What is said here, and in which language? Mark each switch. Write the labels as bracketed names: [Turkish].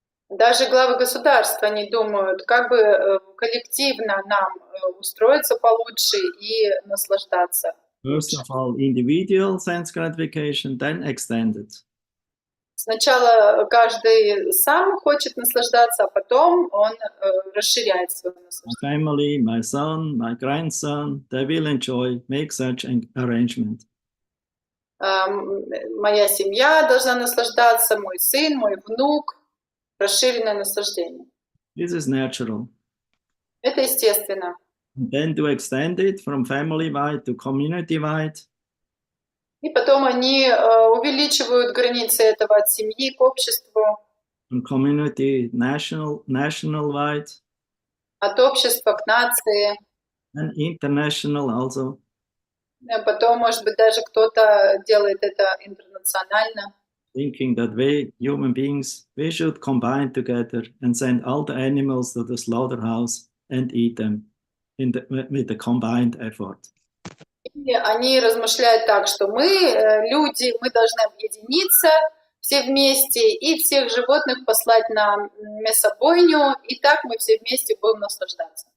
[Russian] Даже главы государства, они думают, как бы коллективно нам устроиться получше и наслаждаться. [English] First of all, individual sense gratification, then extended. [Russian] Сначала каждый сам хочет наслаждаться, а потом он расширяет свое наслаждение. [English] My family, my son, my grandson, they will enjoy, make such an arrangement. [Russian] Моя семья должна наслаждаться, мой сын, мой внук. Расширенное наслаждение. [English] This is natural. [Russian] Это естественно. [English] And then to extend it from family-wide to community-wide. [Russian] И потом они увеличивают границы этого от семьи к обществу. [English] From community, national-wide. [Russian] от общества к нации. [English] and international also. [Russian] Потом, может быть, даже кто-то делает это интернационально. [English] Thinking that we, human beings, we should combine together and send all the animals to the slaughterhouse and eat them with the combined effort. [Russian] И они размышляют так, что мы, люди, мы должны объединиться все вместе и всех животных послать на мясобойню, и так мы все вместе будем наслаждаться.